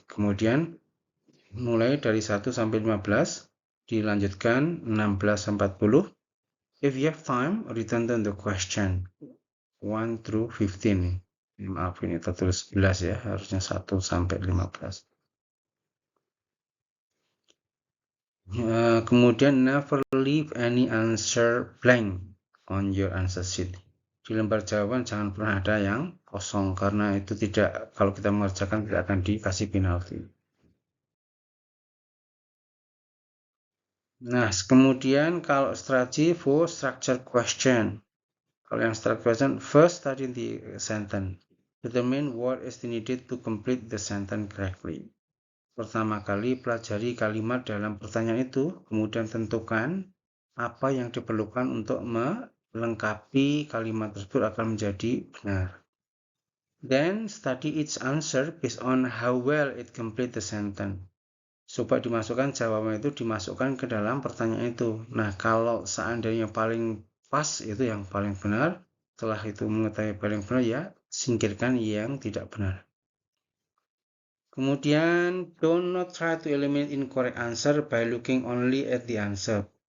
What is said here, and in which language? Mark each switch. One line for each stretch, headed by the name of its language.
Indonesian: Kemudian, mulai dari 1-15, dilanjutkan 16-40.
English: If you have time, return to the question 1-15.
Indonesian: Maaf, ini tertulis 11 ya, harusnya 1-15. Kemudian
English: never leave any answer blank on your answer sheet.
Indonesian: Di lembar jawaban jangan pernah ada yang kosong, karena itu tidak, kalau kita mengerjakan tidak akan dikasih penalti. Nah, kemudian kalau strategi
English: for structure question.
Indonesian: Kalau yang
English: structure question, first study the sentence. Determine what is needed to complete the sentence correctly.
Indonesian: Pertama kali pelajari kalimat dalam pertanyaan itu, kemudian tentukan apa yang diperlukan untuk melengkapi kalimat tersebut akan menjadi benar.
English: Then study each answer based on how well it complete the sentence.
Indonesian: Coba dimasukkan jawaban itu dimasukkan ke dalam pertanyaan itu. Nah, kalau seandainya paling pas itu yang paling benar, setelah itu mengetahui paling benar ya singkirkan yang tidak benar. Kemudian
English: don't not try to eliminate incorrect answer by looking only at the answer.